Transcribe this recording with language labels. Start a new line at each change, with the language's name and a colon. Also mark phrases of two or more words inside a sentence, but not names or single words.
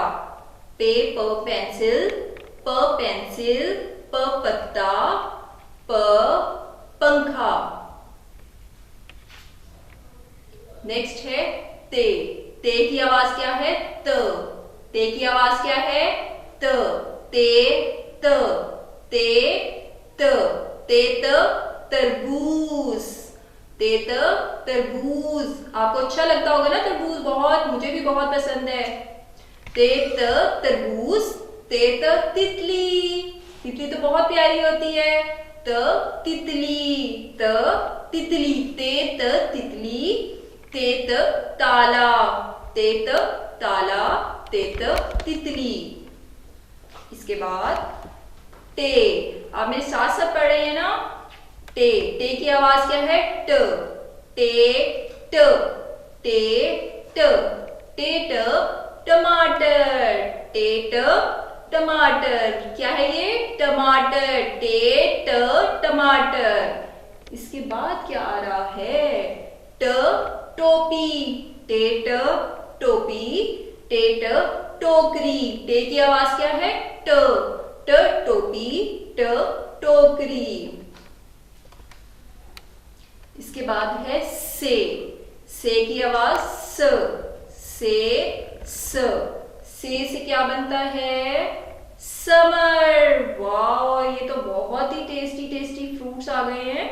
Hindi: पे प पेंसिल, प पेंसिल, प पत्ता, प पंखा। नेक्स्ट है ते। ते की आवाज क्या है? त। ते की आवाज क्या है? त। ते त, ते त, ते त तरबूज, ते त तरबूज। आपको अच्छा लगता होगा ना तरबूज? बहुत, मुझे भी बहुत पसंद है। ते त तरबूज, ते त तितली। तितली तो बहुत प्यारी होती है। त तितली, त तितली। ते त तितली, ते त ताला, ते त ताला, ते त तितली। इसके बाद टे। आप मेरे साथ साथ पढ़ रहे हैं ना? टे। टे की आवाज क्या है? ट। टे ट, टे ट, टे ट टमाटर, टे ट टमाटर। क्या है ये? टमाटर, टे ट टमाटर। इसके बाद क्या आ रहा है? ट टोपी, टे ट टोपी, टे ट टोकरी। टे की आवाज क्या है? ट। ट टोपी, ट टोकरी। इसके बाद है से। से की आवाज स। से स। से क्या बनता है? समर। वाह, ये तो बहुत ही
English: tasty tasty fruits
Hindi: आ गए हैं।